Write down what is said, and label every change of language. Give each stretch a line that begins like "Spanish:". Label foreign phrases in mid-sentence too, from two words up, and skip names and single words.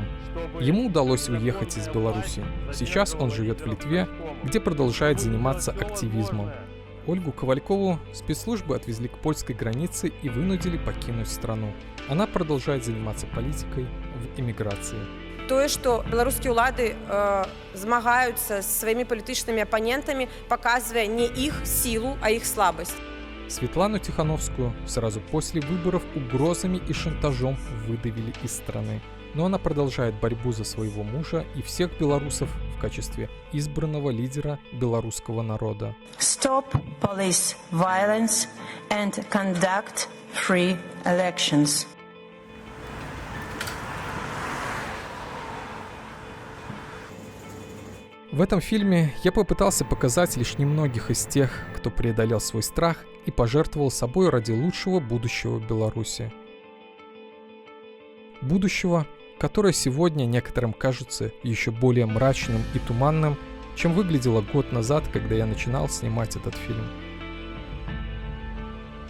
Russian: Ему удалось уехать из Беларуси. Сейчас он живет в Литве, где продолжает заниматься активизмом. Ольгу Ковалькову спецслужбы отвезли к польской границе и вынудили покинуть страну. Она продолжает заниматься политикой в эмиграции.
Belarusian: Тое, што беларускія ўлады змагаюцца з сваімі палітычнымі апанентамі,
Russian: показывая не их силу, а их слабость. Светлану Тихановскую сразу после выборов угрозами и шантажом выдавили из страны. Но она продолжает борьбу за своего мужа и всех белорусов в качестве избранного лидера белорусского народа.
English: Stop police violence and conduct free elections.
Russian: В этом фильме я попытался показать лишь немногих из тех, кто преодолел свой страх и пожертвовал собой ради лучшего будущего Беларуси. Будущего, которое сегодня некоторым кажется еще более мрачным и туманным, чем выглядело год назад, когда я начинал снимать этот фильм.